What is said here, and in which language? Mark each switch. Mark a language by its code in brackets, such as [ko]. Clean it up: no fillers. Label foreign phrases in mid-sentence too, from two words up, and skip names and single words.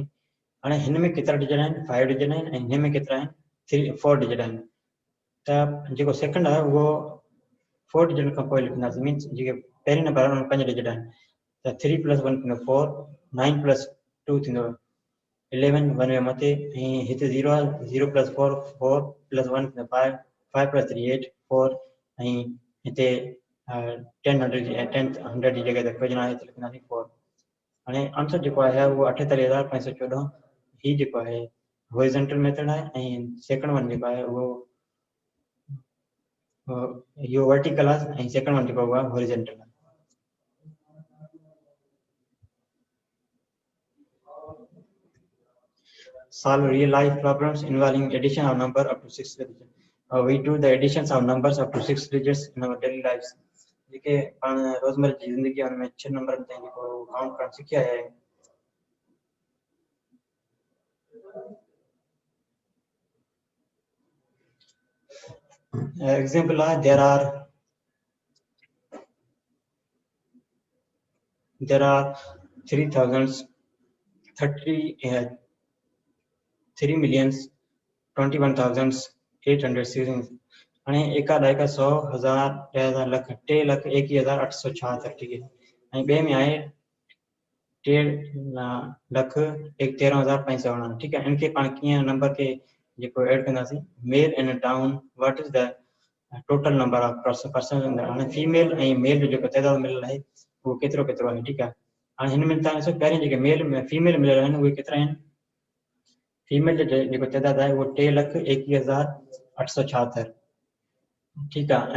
[sd] हाणे हिन में केतिरा डिजिट आहिनि 5 डिजिट आहिनि ऐं हिन में केतिरा आहिनि 4 डिजिट आहिनि, त जेको सेकंड आहे उहो 4 डिजिट खां पोइ लिखंदासीं, मीन्स जेके पहिरीं नंबर आहे उन 5 डिजिट आहिनि, त 3 + 1 थींदो 4, 9 + 2 थींदो 11 1 जे मथे, ऐं हिते 0 आहे, 0 + 4 4 + 1 थींदो 5, 5 + 3 8 4, ऐं हिते 100 जी जॻह ते विझणो आहे त लिखंदासीं 4। हाणे आंसर जेको आहे उहो 48,514, ही जेको आहे [en] horizontal method [sd] आहे, ऐं [en] second one [sd] जेको आहे उहो इहो वर्टिकल आहे, ऐं [en] second one [sd] जेको आहे हॉरिजॉन्टल आहे। [en] Solve real life problems involving addition of number up to 6 digits. We do the additions of numbers up to 6 digits in our daily lives. [sd] जेके पाण रोजमर्रा जी ज़िंदगी में 6 नंबर ताईं जेको काउंट करणु सिखिया आहे। Example आहे [en] there are [sd] 3,21,800 हाणे एका ॾाइका 100 1000 10,000 लख 3,21,876, [ur] ٹھیک ہے. [sd] ऐं ॿिए में आहे 3,13,549, [ur] ٹھیک ہے. [sd] इनके पाण कीअं नंबर के जेको ऐड कंदासीं, [en] male and down what is the total number of person. [sd] हाणे फीमेल ऐं मेल जो जेको तइदाद मिलियल आहे उहो केतिरो केतिरो आहे, ठीक आहे। हाणे हिन में तव्हां ॾिसो पहिरीं जेके मेल में फीमेल मिलियल आहिनि उहे केतिरा आहिनि, फीमेल जो जेको तइदाद आहे उहो 3,21,876, ठीक आहे।